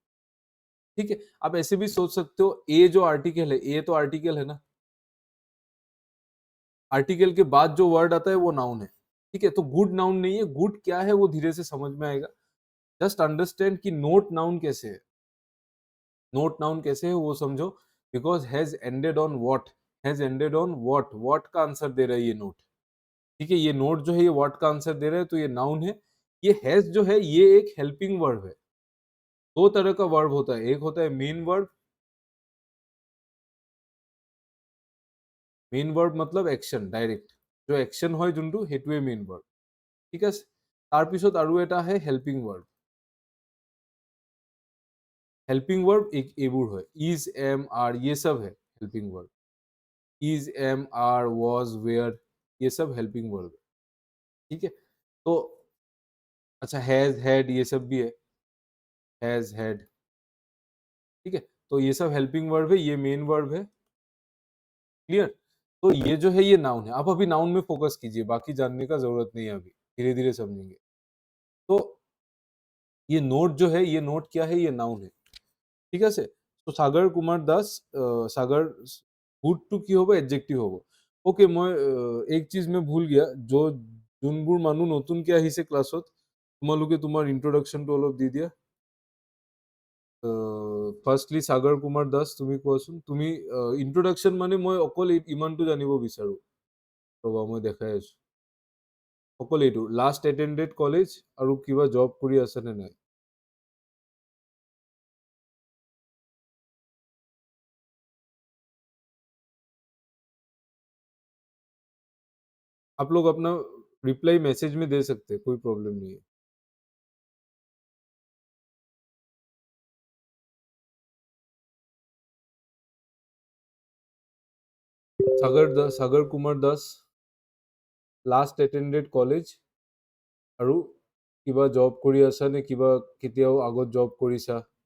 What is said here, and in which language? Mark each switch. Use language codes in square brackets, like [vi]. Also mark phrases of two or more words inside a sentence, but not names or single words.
[hi] ठीक है, आप ऐसे भी सोच सकते हो, ए जो आर्टिकल है, ए तो आर्टिकल है ना, आर्टिकल के बाद जो वर्ड आता है वो नाउन है। ठीक है, तो [en] good noun [hi] नहीं है। गुड क्या है वो धीरे से समझ में आएगा। [en] just understand [hi] कि [en] note noun [hi] कैसे है। [en] note noun [hi] कैसे है वो समझो। [en] because has ended on what, has ended on what, [hi] हैज एंडेड ऑन व्हाट, व्हाट का आंसर दे रहा है ये नोट। ठीक है, ये नोट जो है ये व्हाट का आंसर दे रहा है, तो ये नाउन है। ये हैज जो है ये एक [en] helping verb [hi] है। दो तरह का वर्ब होता है, एक होता है [en] main verb. main verb [hi] मतलब [en] action direct, [hi] जो एक्शन [as] হয় যোনটো হেতুৱে [en] main verb. [as] ঠিক আছে, তাৰপিছত আৰু এটা है [en] helping verb. [hi] हेल्पिंग वर्ब एक एबुर है, [en] is am are [hi] ये सब है [en] helping verb. is am are was were, [hi] ये सब [en] helping verb [hi] है। ठीक है, तो अच्छा [en] has had [hi] ये सब भी है, [en] has had. [hi] ठीक है, तो ये सब [en] helping verb [hi] है, ये [en] main verb [hi] है। क्लियर? तो ये जो है ये नाउन है। आप अभी नाउन में फोकस कीजिए, बाकी जानने का जरूरत नहीं है, अभी धीरे धीरे समझेंगे। तो ये नोट जो है, ये नोट क्या है, ये नाउन है। [as] ঠিক আছে, তো সাগৰ কুমাৰ দাস সাগৰ গুডটো কি হ'ব, এডজেক্টিভ হ'ব। ওকে, মই [hi] एक चीज़ [as] মই [hi] भूल गया, [as] যোনবোৰ মানুহ নতুনকে আহিছে ক্লাছত, তোমালোকে তোমাৰ ইন্ট্ৰডাকশ্যনটো অলপ দি দিয়া। ফাৰ্ষ্টলি সাগৰ কুমাৰ দাস, তুমি কোৱাচোন। তুমি ইন্ট্ৰডাকশ্যন মানে মই অকল ইমানটো জানিব বিচাৰো। ৰ'বা মই দেখাই আছো। অকল এইটো, [en] last attended college [as] আৰু কিবা জব কৰি আছে নে নাই। [hi] आप लोग अपना रिप्लाई मैसेज में दे सकते हैं, कोई प्रॉब्लम नहीं है। [as] সাগৰ কুমাৰ দাস [en] last attended college [as] আৰু কিবা জব কৰি আছা নে কিবা কেতিয়াও আগত জব কৰিছা।